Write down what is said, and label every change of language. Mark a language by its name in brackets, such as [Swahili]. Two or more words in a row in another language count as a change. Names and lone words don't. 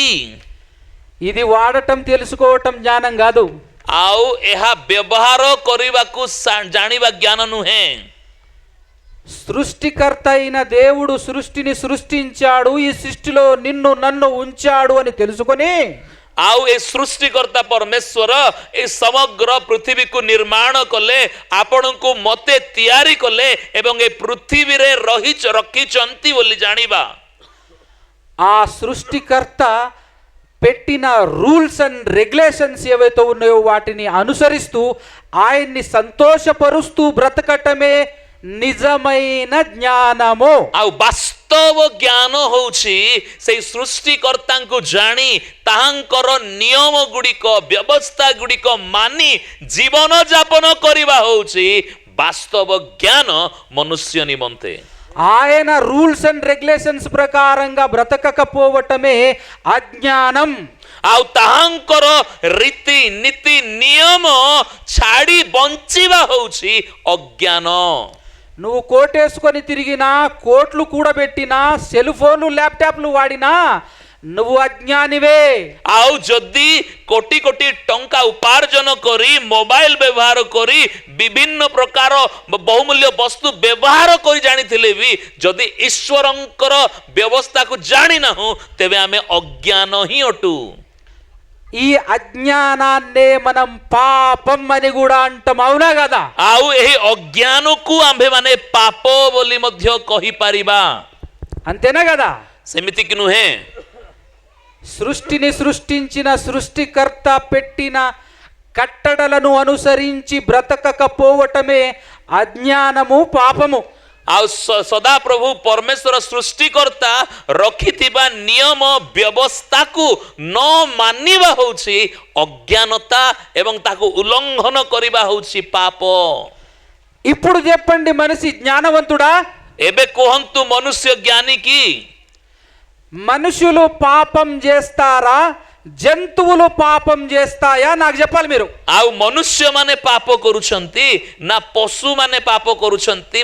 [Telugu] ఇది వాడటం తెలుసుకోవటం జ్ఞానం కాదు। [Odia] ଆଉ ଏହା ବ୍ୟବହାର କରିବାକୁ ଜାଣିବା ଜ୍ଞାନ ନୁହେଁ। [Telugu] సృష్టికర్త అయిన దేవుడు సృష్టిని సృష్టించాడు, ఈ సృష్టిలో నిన్ను నన్ను ఉంచాడు అని తెలుసుకొని [Odia] ଆଉ ଏ ସୃଷ୍ଟିକର୍ତ୍ତା ପରମେଶ୍ୱର ଏ ସମଗ୍ର ପୃଥିବୀକୁ ନିର୍ମାଣ କଲେ, ଆପଣଙ୍କୁ ମୋତେ ତିଆରି କଲେ ଏବଂ ଏ ପୃଥିବୀରେ ରଖିଛନ୍ତି ବୋଲି ଜାଣିବା। [Telugu] ఆ సృష్టికర్త పెట్టిన [English] rules and regulations [Telugu] ఏవైతే ఉన్నాయో వాటిని అనుసరిస్తూ ఆయన్ని సంతోషపరుస్తూ బ్రతకటమే నిజమైన జ్ఞానము। [Odia] ଆଉ ବାସ୍ତବ ଜ୍ଞାନ ହେଉଛି ସେଇ ସୃଷ୍ଟିକର୍ତ୍ତାଙ୍କୁ ଜାଣି ତାହାଙ୍କର ନିୟମ ଗୁଡ଼ିକ, ବ୍ୟବସ୍ଥା ଗୁଡ଼ିକ ମାନି ଜୀବନ ଯାପନ କରିବା ହେଉଛି ବାସ୍ତବ ଜ୍ଞାନ ମନୁଷ୍ୟ ନିମନ୍ତେ। [Telugu] ఆయన [English] rules and regulations [Telugu] ప్రకారంగా బ్రతకకపోవటమే అజ్ఞానం. [Odia] ଆଉ ତାହାଙ୍କର ରୀତି ନୀତି ନିୟମ ଛାଡ଼ି ବଞ୍ଚିବା ହଉଛି ଅଜ୍ଞାନ। [Telugu] నువ్వు కోటేసుకొని తిరిగినా, కోట్లు కూడబెట్టినా, సెల్ ఫోన్లు ల్యాప్టాప్లు వాడినా నువ్వు అజ్ఞానివే. [Odia] ଆଉ ଯଦି କୋଟି କୋଟି ଟଙ୍କା ଉପାର୍ଜନ କରି ମୋବାଇଲ ବ୍ୟବହାର କରି ବିଭିନ୍ନ ପ୍ରକାର ବହୁମୂଲ୍ୟ ବସ୍ତୁ ବ୍ୟବହାର କରି ଜାଣିଥିଲେ ବି ଯଦି ଈଶ୍ୱରଙ୍କର ବ୍ୟବସ୍ଥାକୁ ଜାଣିନାହୁଁ ତେବେ ଆମେ ଅଜ୍ଞାନ ହିଁ ଅଟୁ। [Telugu] ఈ అజ్ఞానాన్నే మనం పాపం అని కూడా అంటాం, అవునా కదా? [Odia] ଆଉ ଏହି ଅଜ୍ଞାନକୁ ଆମ୍ଭେମାନେ ପାପ ବୋଲି ମଧ୍ୟ କହିପାରିବା, [Telugu] అంతేనా కదా? [Odia] ସେମିତି କି ନୁହେଁ? [Telugu] సృష్టిని సృష్టించిన సృష్టికర్త పెట్టిన కట్టడలను అనుసరించి బ్రతకకపోవటమే అజ్ఞానము, పాపము. [Odia] ଆଉ ସଦାପ୍ରଭୁ ପରମେଶ୍ୱର ସୃଷ୍ଟିକର୍ତ୍ତା ରଖିଥିବା ନିୟମ ବ୍ୟବସ୍ଥାକୁ ନ ମାନିବା ହେଉଛି ଅଜ୍ଞାନତା ଏବଂ ତାକୁ ଉଲ୍ଲଂଘନ କରିବା ହେଉଛି ପାପ। [Telugu] ఇప్పుడు చెప్పండి, మనిషి జ్ఞానవంతుడా? [Odia] ଏବେ କୁହନ୍ତୁ ମନୁଷ୍ୟ ଜ୍ଞାନୀ କି? [Telugu] మనుషులు పాపం చేస్తారా, జంతువులు పాపం చేస్తాయా? నాకు చెప్పాలి మీరు. [Odia] ଆଉ ମନୁଷ୍ୟମାନେ ପାପ କରୁଛନ୍ତି ନା ପଶୁମାନେ ପାପ କରୁଛନ୍ତି?